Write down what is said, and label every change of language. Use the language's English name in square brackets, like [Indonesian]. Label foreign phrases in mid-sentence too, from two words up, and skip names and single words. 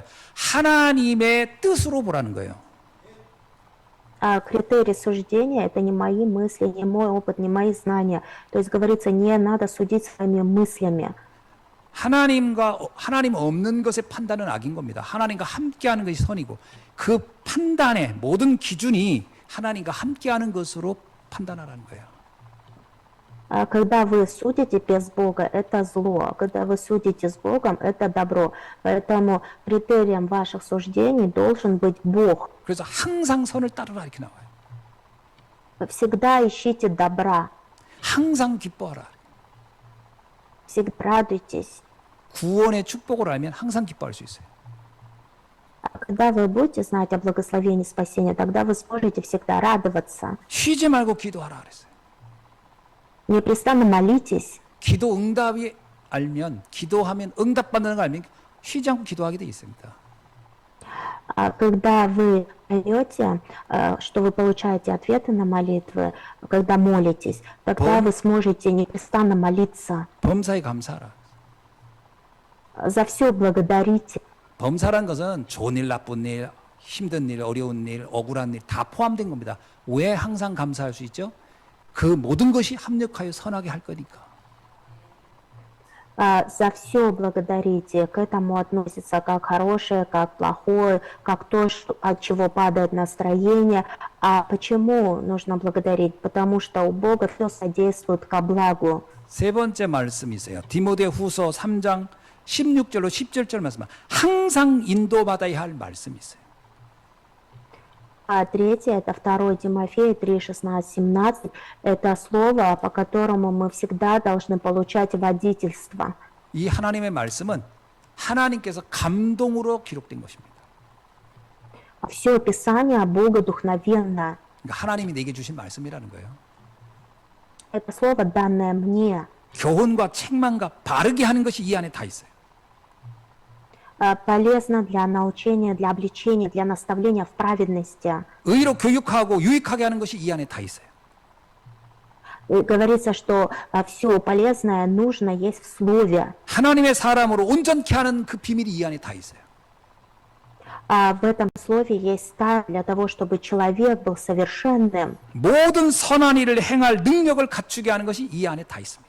[Korean] 하나님의 뜻으로 보라는 거예요. [Russian] А критерий суждения – это не мои мысли, не мой опыт, не мои знания. То есть говорится, не надо судить своими мыслями. [Korean] 하나님 없는 것의 판단은 악인 겁니다. 하나님과 함께하는 것이 선이고 그 판단의 모든 기준이 하나님과 함께하는 것으로 판단하라는 거예요. [Russian] А когда вы судите без Бога, это зло. Когда вы судите с Богом, это добро. Поэтому критерием ваших суждений должен быть Бог. [Korean] 그래서 항상 선을 따르라 이렇게 나와요. [Russian] Всегда ищите добра. [Korean] 항상 기뻐하라. [Russian] Всегда радуйтесь. [Korean] 구원의 축복을 알면 항상 기뻐할 수 있어요. [Russian] А когда вы будете знать о благословении спасения, тогда вы сможете всегда радоваться. [Korean] 쉬지 말고 기도하라 그랬어요. [Russian] Непрестанно молитесь. [Korean] 기도 응답이 알면 기도하면 응답받는 걸 알면 쉬지 않고 기도하게 돼 있습니다. [Russian] А когда вы поймете, что вы получаете ответы на молитвы, когда молитесь, тогда вы сможете непрестанно молиться. [Korean] 범사에 감사하라. [Russian] За все благодарите. [Korean] 범사란 것은 좋은 일, 나쁜 일, 힘든 일, 어려운 일, 억울한 일 다 포함된 겁니다. 왜 항상 감사할 수 있죠? 그 모든 것이 합력하여 선하게 할 거니까. [Russian] За все благодарите. К этому относится как хорошее, как плохое, как то, от чего падает настроение. А почему нужно благодарить? Потому что у Бога все содействует ко благу. [Korean] 세 번째 말씀이 있어요. 디모데후서 3장 16절로 17절 말씀. 항상 인도받아야 할 말씀이 있어요. [Russian] А третье, это 2 Тимофея 3, 16, 17. Это слово, по которому мы всегда должны получать водительство. [Korean] 이 하나님의 말씀은 하나님께서 감동으로 기록된 것입니다. [Russian] Все Писание [Korean] 그러니까 [Russian] богодухновенно. [Korean] 하나님이 내게 주신 말씀이라는 거예요. [Russian] Это слово, данное мне. [Korean] 교훈과 책망과 바르게 하는 것이 이 안에 다 있어요. [Russian] Полезно для научения, для обличения, для наставления в праведности. [Korean] 의로 교육하고 유익하게 하는 것이 이 안에 다 있어요. [Russian] И говорится, что все полезное, нужное есть в Слове. [Korean] 하나님의 사람으로 온전케 하는 그 비밀이 이 안에 다 있어요. [Russian] В этом Слове есть тайна для того, чтобы человек был совершенным, [Korean] 모든 선한 일을 행할 능력을 갖추게 하는 것이 이 안에 다 있습니다.